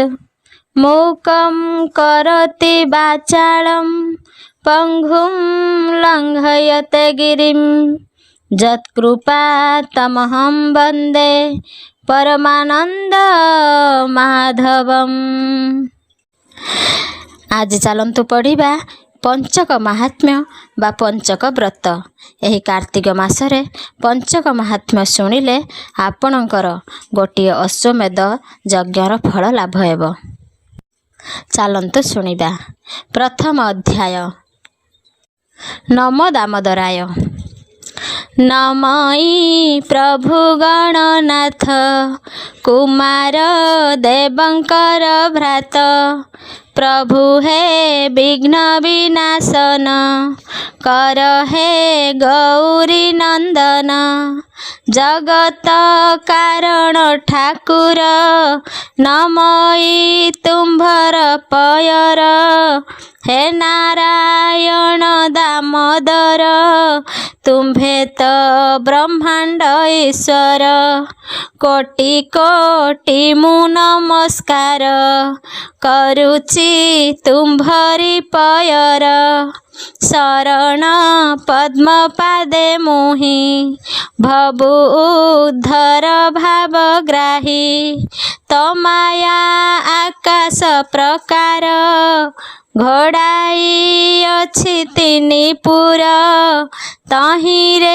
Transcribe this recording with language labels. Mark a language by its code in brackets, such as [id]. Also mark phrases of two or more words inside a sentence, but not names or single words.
[sa] मूकं करोति वाचालं पङ्गुं लङ्घयते गिरिं यत्कृपातमहं वन्दे परमानंद माधवम। [or] ଆଜ ଚାଲନ୍ତୁ ପଢ଼ିବା ପଞ୍ଚକ ମାହାତ୍ମ୍ୟ ବା ପଞ୍ଚକ ବ୍ରତ। ଏହି କାର୍ତ୍ତିକ ମାସରେ ପଞ୍ଚକ ମାହାତ୍ମ୍ୟ ଶୁଣିଲେ ଆପଣଙ୍କର ଗୋଟିଏ ଅଶ୍ୱମେଧ ଯଜ୍ଞର ଫଳ ଲାଭ ହେବ। ଚାଲନ୍ତୁ ଶୁଣିବା। ପ୍ରଥମ ଅଧ୍ୟାୟ। ନମୋ ଦାମୋଦରାୟ। ନମଇ ପ୍ରଭୁ ଗଣନାଥ କୁମାର ଦେବଙ୍କର ଭ୍ରାତ ପ୍ରଭୁ ହେ ବିଘ୍ନ ବିନାଶନ କର ହେ ଗୌରୀ ନନ୍ଦନ ଜଗତ କାରଣ ଠାକୁର ନମଇ ତୁମ୍ଭର ପୟର ହେ ନାରାୟଣ ଦାମୋଦର ତୁମ୍ଭେ ତ ବ୍ରହ୍ମାଣ୍ଡ ଈଶ୍ୱର କୋଟି କୋଟି ମୁଁ ନମସ୍କାର କରୁଛି ତୁମ୍ଭରି ପୟର ଶରଣ ପଦ୍ମ ପାଦେ ମୁହିଁ ଭବୁ ଉଦ୍ଧର ଭାବଗ୍ରାହୀ ତମାୟା ଆକାଶ ପ୍ରକାର ଘୋଡ଼ାଇ ଅଛି ତିନି ପୁର ତହିଁରେ